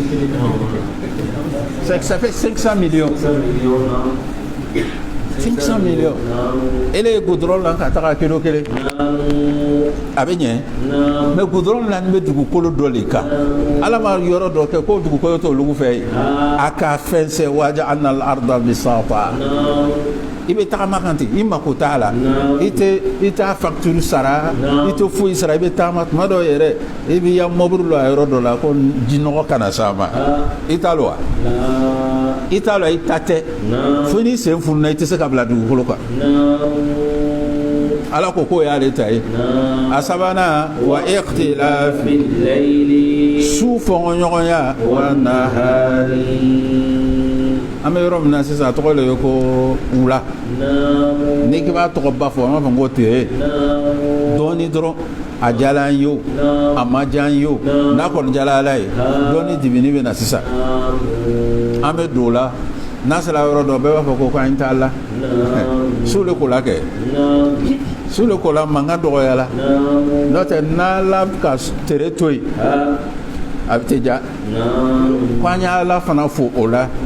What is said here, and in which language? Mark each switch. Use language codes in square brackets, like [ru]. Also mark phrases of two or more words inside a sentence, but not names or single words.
[fr] ça fait 500 millions 500 millions [bm] ele goudron la ka taga kilo kelen a bɛ ɲɛ mais goudron la ni bɛ dugukolo dɔ de kan ala ma yɔrɔ dɔ kɛ ko dugukolo t'olu fɛ yen a ka fɛnsɛ [ar] وَجَعَلْنَا الْأَرْضَ بِسَاطًا [bm] i bɛ tagama kan ten i mako t'a la i t'a facture sara i tɛ foyi sara i bɛ tagama tuma dɔw yɛrɛ i b'i ya mobili la yɔrɔ dɔ la ko jinɔgɔ kana s'a ma i t'a lo wa i t'a lo i ta tɛ fo n'i sen fununa i tɛ se ka bila dugukolo kan ala ko k'o y'ale ta ye a sabanan [ar] وَاخْتِلَافِ اللَّيْلِ [bm] su fɔɲɔgɔnya [ar] وَالنَّهَارِ [bm] an bɛ yɔrɔ min na sisan a tɔgɔ de ye ko wula n'i k'i b'a tɔgɔ ba fɔ an b'a fɔ ko tile dɔɔni dɔrɔn a jala an ye o a ma diya an ye o n'a kɔni jala ala ye dɔɔni dimini bɛ na sisan an bɛ don o la n'a sera yɔrɔ dɔ bɛɛ b'a fɔ ko an t'a la su de ko la kɛ su de ko la mankan dɔgɔyala n'o tɛ n'ala ka tere to yen a bɛ tɛ ja ko an y'ala fana fo o la